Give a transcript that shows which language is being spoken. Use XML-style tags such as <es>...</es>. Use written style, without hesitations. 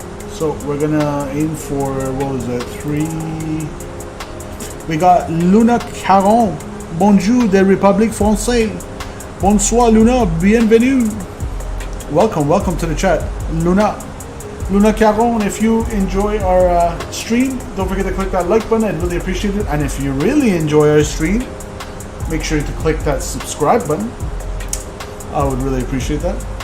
<en>So we're gonna aim for, what was it, 3. We got Luna Caron.</en> <fr>Bonjour de République Française. Bonsoir Luna, bienvenue.</fr> <en>Welcome to the chat. Luna Caron, if you enjoy our stream, don't forget to click that like button. I'd really appreciate it. And if you really enjoy our stream, make sure to click that subscribe button. I would really appreciate that.</en>